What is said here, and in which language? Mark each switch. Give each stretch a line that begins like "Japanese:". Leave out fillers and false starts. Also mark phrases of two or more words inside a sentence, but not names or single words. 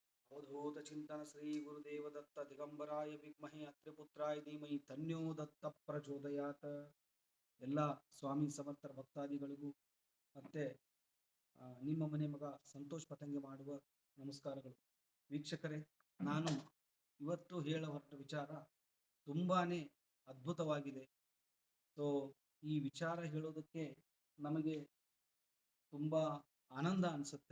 Sanskrit: अवधूत चिंतन श्री गुरुदेव दत्त दिगंबराय विद्महे अत्रिपुत्राय धीमहि तन्यो दत्त ಪ್ರಚೋದಯಾತ್.
Kannada: ಎಲ್ಲ ಸ್ವಾಮಿ ಸಮರ್ಥರ ಭಕ್ತಾದಿಗಳಿಗೂ ಮತ್ತೆ ನಿಮ್ಮ ಮನೆ ಮಗ ಸಂತೋಷ್ ಪತಂಗೆ ಮಾಡುವ ನಮಸ್ಕಾರಗಳು. ವೀಕ್ಷಕರೇ, ನಾನು ಇವತ್ತು ಹೇಳ ಹೊರಟ ವಿಚಾರ ತುಂಬಾನೇ ಅದ್ಭುತವಾಗಿದೆ. ಸೊ ಈ ವಿಚಾರ ಹೇಳೋದಕ್ಕೆ ನಮಗೆ ತುಂಬಾ ಆನಂದ ಅನಿಸುತ್ತೆ.